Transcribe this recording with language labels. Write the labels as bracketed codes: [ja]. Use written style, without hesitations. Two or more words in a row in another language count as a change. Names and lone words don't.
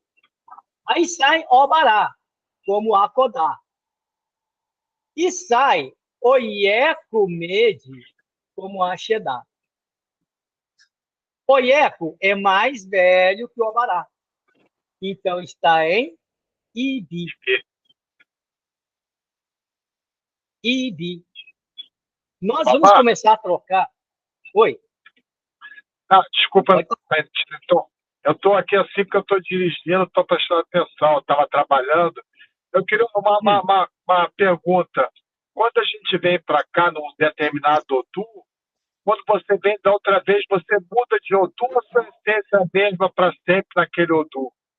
[pt] Aí sai Obará, como Akodá. E sai o Ieco Medi, como Axedá. O Ieco é mais velho que o Obará. Então, está em Ibi. Ibi. Nós vamos começar a trocar. Oi. Ah, desculpa, Pode... eu estou aqui assim porque eu estou dirigindo, estou prestando atenção, eu estava trabalhando. Eu queria uma pergunta. Quando a gente vem para cá num determinado Odu, quando você vem da outra vez, você muda de Odu ou sua essência é a mesma para sempre naquele Odu?